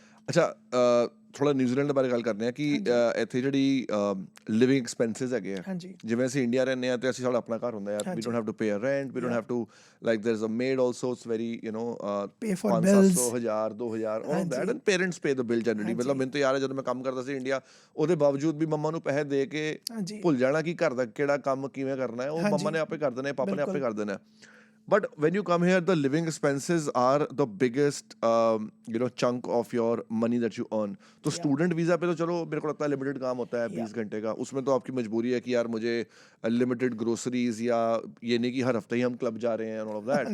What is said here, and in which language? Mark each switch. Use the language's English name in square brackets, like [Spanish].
[Punjabi] ਅੱਛਾ, ਥੋੜਾ ਨਿਊਜ਼ੀਲੈਂਡ ਦੇ ਬਾਰੇ ਗੱਲ ਕਰਦੇ ਹਾਂ ਕਿ ਇੱਥੇ ਜਿਹੜੀ ਲਿਵਿੰਗ ਐਕਸਪੈਂਸਿਸ ਹੈਗੇ ਆ, ਜਿਵੇਂ ਅਸੀਂ ਇੰਡੀਆ ਰਹਿੰਦੇ ਹਾਂ ਤੇ ਅਸੀਂ ਸਾਡਾ ਆਪਣਾ ਘਰ ਹੁੰਦਾ ਯਾਰ, [English] We don't have to pay a rent, we don't have to like there is a maid also, it's very you know 500 1000 2000 all that, and parents pay the bill generally. [Punjabi] ਮਤਲਬ ਮੈਨੂੰ ਤਾਂ ਯਾਰ ਜਦੋਂ ਮੈਂ ਕੰਮ ਕਰਦਾ ਸੀ ਇੰਡੀਆ, ਉਹਦੇ ਬਾਵਜੂਦ ਵੀ ਮੰਮਾ ਨੂੰ ਪੈਸੇ ਦੇ ਕੇ ਭੁੱਲ ਜਾਣਾ ਕਿ ਘਰ ਦਾ ਕਿਹੜਾ ਕੰਮ ਕਿਵੇਂ ਕਰਨਾ ਹੈ, ਉਹ ਮੰਮਾ ਨੇ ਆਪੇ ਕਰ ਦੇਣਾ, ਪਾਪਾ ਨੇ ਆਪੇ ਕਰ ਦੇਣਾ। [English] But when you come here, the living expenses are the biggest, chunk of your money that you earn. [Hindi] तो student visa पे तो चलो मेरे को लगता है limited काम होता है 20 घंटे का, उसमें तो आपकी मजबूरी है कि यार मुझे limited groceries, या ये नहीं कि हर हफ्ते ही हम क्लब जा रहे हैं [English] and all of that.